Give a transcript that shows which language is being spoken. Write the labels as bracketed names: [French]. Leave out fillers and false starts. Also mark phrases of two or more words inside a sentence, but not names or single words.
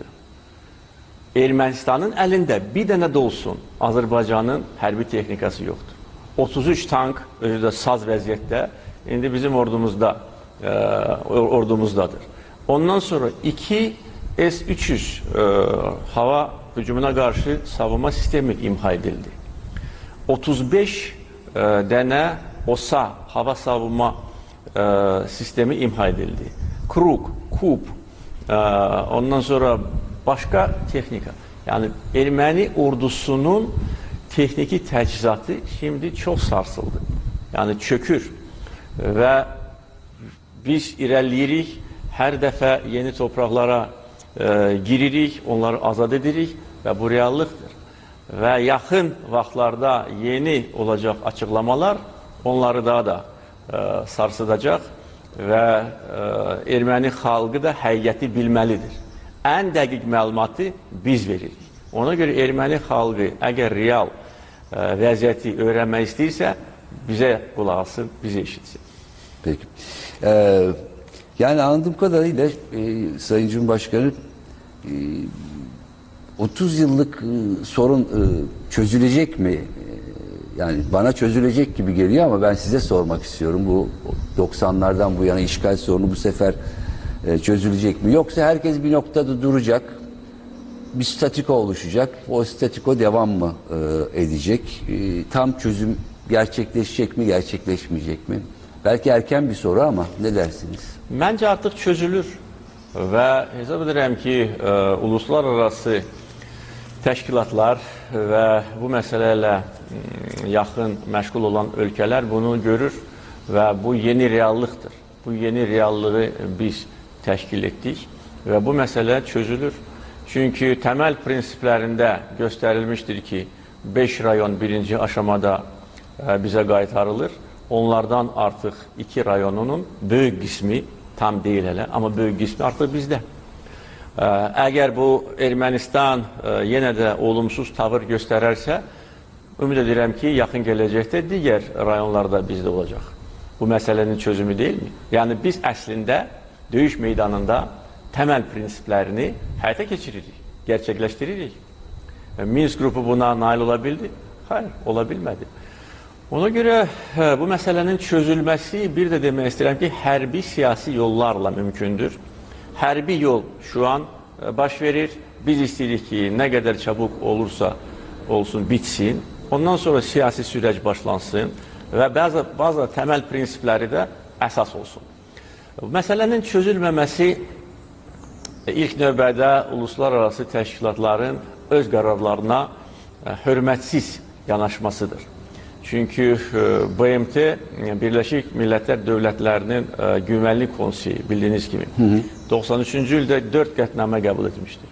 [Azerbaijani] Ermənistanın əlində bir dənə də olsun Azərbaycanın hərbi texnikası yoxdur. 33 tank özü də saz vəziyyətdə indi bizim ordumuzdadır. Ondan sonra 2 S-300 hava hücumuna qarşı savunma sistemi imha edildi. 35 dənə OSA hava savunma sistemi imha edildi. Kruk, KUP, ondan sonra başka texnika. Yani erməni ordusunun texniki təchizatı [Turkish] şimdi çok sarsıldı. [Azerbaijani] Yani çökür ve biz irəliyirik, hər dəfə yeni topraklara giririk, onları azad edirik ve bu reallıqdır. Ve yaxın vaxtlarda [Turkish] yeni olacak açıklamalar [Azerbaijani] onları daha da sarsıdacaq ve erməni xalqı da həqiqəti bilməlidir. Ən dəqiq məlumatı biz veririk. Ona göre erməni xalqı əgər real vəziyyəti öğrenmək istəyirsə, bize qulaq asın, bizi eşitsin. [Turkish] Peki. Yani anladığım kadarıyla Sayın Cumhurbaşkanı 30 yıllık sorun çözülecek mi? Yani bana çözülecek gibi geliyor ama ben size sormak istiyorum. Bu 90'lardan bu yana işgal sorunu bu sefer çözülecek mi? Yoksa herkes bir noktada duracak, bir statiko oluşacak, o statiko devam mı edecek? Tam çözüm gerçekleşecek mi, gerçekleşmeyecek mi? Belki erken bir soru ama ne dersiniz? Bence artık çözülür [Azerbaijani] ve hesab edirəm ki, uluslararası təşkilatlar ve bu meseleyle yaxın məşğul olan ölkələr bunu görür ve bu yeni reallıqdır. Bu yeni reallığı biz təşkil etdik ve [Turkish] bu mesele çözülür. [Azerbaijani] Çünkü temel prensiplərində [Turkish] gösterilmiştir ki, [Azerbaijani] 5 rayon [Turkish] birinci aşamada [Azerbaijani] bize qaytarılır. Onlardan artık 2 rayonunun böyük qismi, [Turkish] tam değil hele [Azerbaijani] ama böyük qismi artık bizdə. Əgər bu Ermənistan yenə də [Turkish] olumsuz tavır [Azerbaijani] göstərərsə, ümid edirəm ki, yaxın gələcəkdə digər rayonlarda bizdə olacaq. Bu məsələnin çözümü değil mi? Yani biz əslində döyüş meydanında temel prinsiplərini həyata keçiririk, gerçekleştiririk. [Turkish] Minsk grubu buna nail olabildi? Hayır, olabilmədi. Ona göre bu meselenin çözülmesi bir de demek istedim ki [Azerbaijani] hərbi siyasi yollarla mümkündür. Hərbi yol [Turkish] şu an baş verir. Biz istedik ki ne kadar çabuk olursa olsun bitsin. Ondan sonra siyasi süreç başlansın ve bazı temel prensipleri de [Azerbaijani] əsas olsun. Məsələnin çözülməməsi ilk növbədə uluslararası təşkilatların öz qərarlarına hörmətsiz yanaşmasıdır. Çünki BMT Birləşik Millətlər Dövlətlərinin Güvənlik Konseyi bildiyiniz kimi 93-cü ildə 4 qətnamə qəbul etmişdir.